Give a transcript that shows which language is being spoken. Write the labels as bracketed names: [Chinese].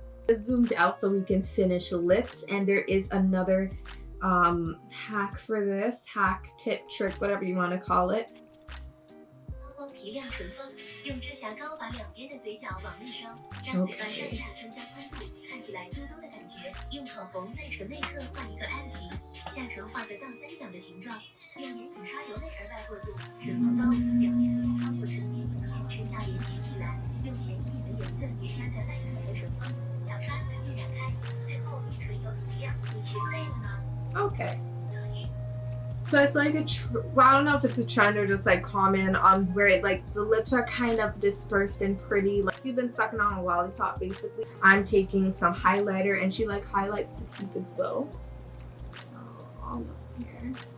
[English] Zoomed out so we can finish lips, and there is another hack for this, hack, tip, trick, whatever you want to call it. [Chinese] 提亮唇峰，用遮瑕膏把两边的嘴角往内收，让嘴巴上下增加宽度，看起来嘟嘟的感觉。用口红在唇内侧画一个 M 型，下唇画个倒三角的形状。用眼影刷由内而外过渡，唇毛膏表面涂超过唇皮肤线，指甲连接起来。用浅一点的颜色叠加在外侧和唇峰，小刷子晕染开，最后以唇油提亮。你学会了吗？ [English] Okay. So So it's like well, I don't know if it's a trend or just like common on where it, like the lips are kind of dispersed and pretty. Like you've been sucking on a lollipop basically. I'm taking some highlighter and she like highlights the cupid's bow. So all up here.